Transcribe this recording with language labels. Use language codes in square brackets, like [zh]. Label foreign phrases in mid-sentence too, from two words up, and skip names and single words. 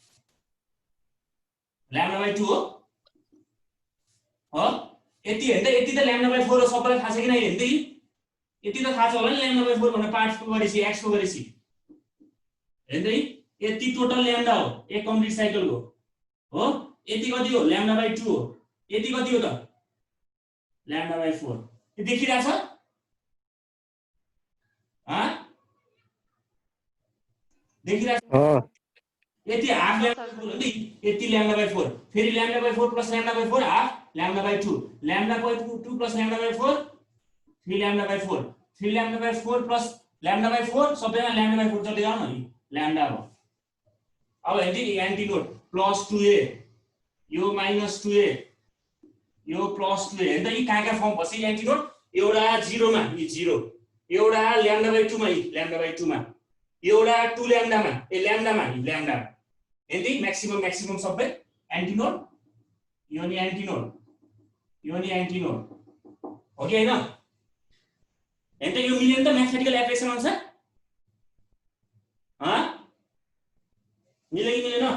[ne] λ/2 हो यति हेर्दै यति त λ/4 हो सबैलाई थाहा छ कि नै हेर्दै यति त थाहा छ होला नि λ/4 भनेर पार्ट को गरेसी x को गरेसी हेर्दै यति टोटल ल्याम्डा हो एक [en] complete cycle ko [ne] हो यति कति हो λ/2 हो यति कति हो त λ/4 यो देखिरा छ देखिरा छ यति हाफ λ/4 हो नि यति λ/4 फेरि λ/4 + λ/4 हाफ λ/2 λ/2 + λ/4 3 λ/4 3 λ/4 + λ/4 सबैमा λ/4 जति जाऊ न लैम्डा भयो अब हेर्दै [en] anti node [ne] +2a यो -2a यो +2a हेर्दा यी कहाँ फर्म बस्छ [en] anti node [ne] एउटा 0 मा यी 0 एउटा λ/2 मा यी λ/2 मा एउटा 2 लैम्डा मा लैम्डा मा यी लैम्डा हेर्दै म्याक्सिमम सबै [en] anti node [ne] यो नि [en] anti node [ne] हो कि हैन हेर्दै यो मिलेन त [en] mathematical application [ne] अनुसार मिल्यो कि मिलेन